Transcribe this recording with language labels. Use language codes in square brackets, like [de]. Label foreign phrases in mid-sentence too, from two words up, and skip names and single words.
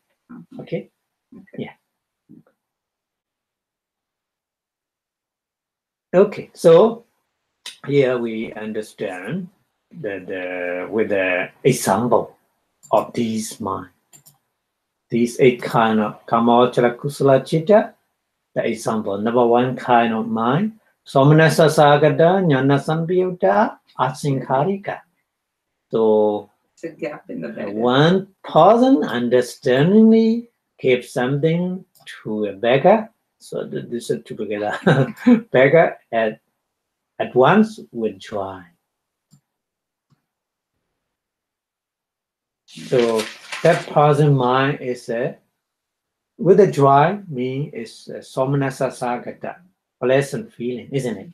[en] Okay. Yeah. Okay, so here we understand that with the example, of these mind. These 8 kind of [pi] kamavachara kusala chitta. [en] The example, number 1 kind of mind, [pi] somanasa sagata, jnana sambhyuta, asinkarika. [en] So It's a gap in the middle. one person understandingly gives something to a beggar. So this is together. Beggar at once with joy. So that person mind is with a joy mean is [pi] somanasa sagata, [en] pleasant feeling, isn't it?